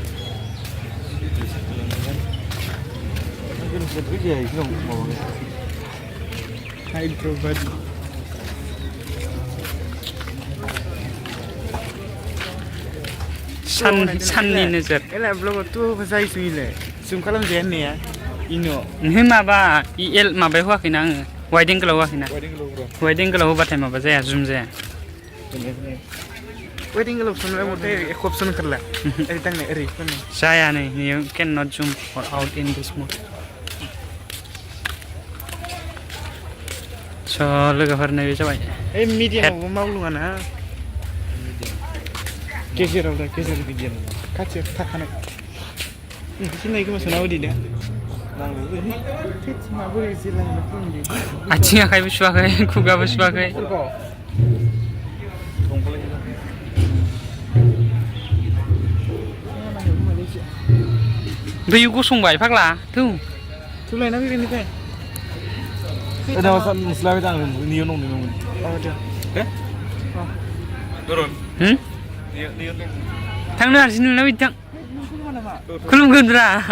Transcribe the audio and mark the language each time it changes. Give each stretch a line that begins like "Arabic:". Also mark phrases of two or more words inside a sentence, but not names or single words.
Bodo: साननि नोजोर नों माबा माबायाव होआखैना आङो
English: wide angle
Bodo: होआखैना
English: wide angle
Bodo: होबाथाय माबा जाया जुम जाया
English: जाया nai can not zoom out in this mode
Bodo: स' लोगोफोर नैबे जाबाय मिडियामावबो मावलुङाना गेजेराव बिदियानो खाथियाव थाखानाय सिनायखौ मोसौना उदिनो आथिं आखाइबो सुवाखै खुगाबो सुवाखै दैयाव गसंबाय फाग्ला थौ लायना फैगोननिफ्राय थांनो हारसिं नोंना बिदि थां खुलुमगोनब्रा